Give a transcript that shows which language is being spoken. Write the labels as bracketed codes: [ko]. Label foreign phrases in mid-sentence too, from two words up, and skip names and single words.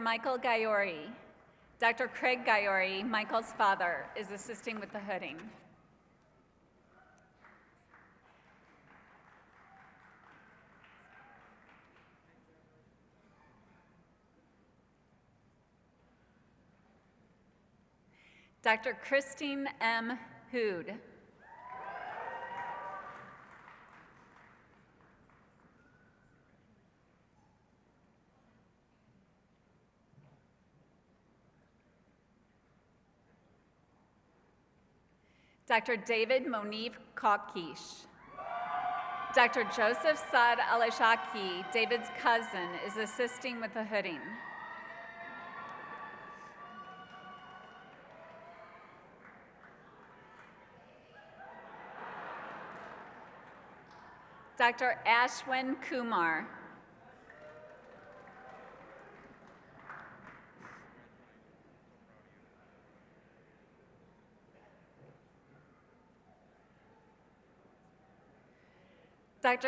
[en] Michael Gaiori. Dr. Craig Gaiori, Michael's father, is assisting with the hooding. Dr. Christine M. Hood. Dr. David Monif Kakish. Dr. Joseph Saad Alashaki, David's cousin, is assisting with the hooding. Dr. Ashwin Kumar. Dr.